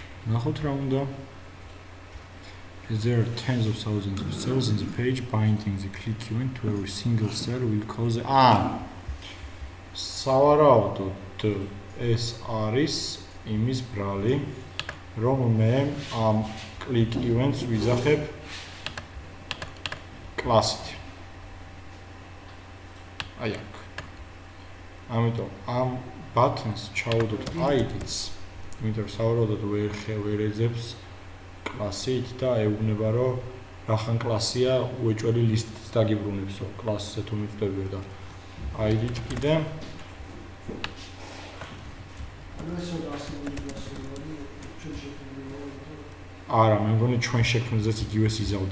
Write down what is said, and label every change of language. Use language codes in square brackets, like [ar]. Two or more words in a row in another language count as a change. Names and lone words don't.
[ka] ნახოთ რა უნდა. [en] There are tens of thousands of cells in the page. Binding the click event to every single cell will cause [ka] სავარაუდოდ ეს არის იმის ბრალი, რომ მე ამ [en] click events [ka] ვიზახებ კლასით. აი აქ. ამიტომ ამ buttons ჩავუდოთ ID-ს, იმიტომ რომ სავარაუდოდ ვერ ეძებს კლასით და ეუბნება რომ რახან კლასია უეჭველი ლისტს დაგიბრუნებსო კლასზე თუ მიწდები და ID-ით კიდე არა, მე მგონი ჩვენ შექმნილზეც იგივეს იზავდა.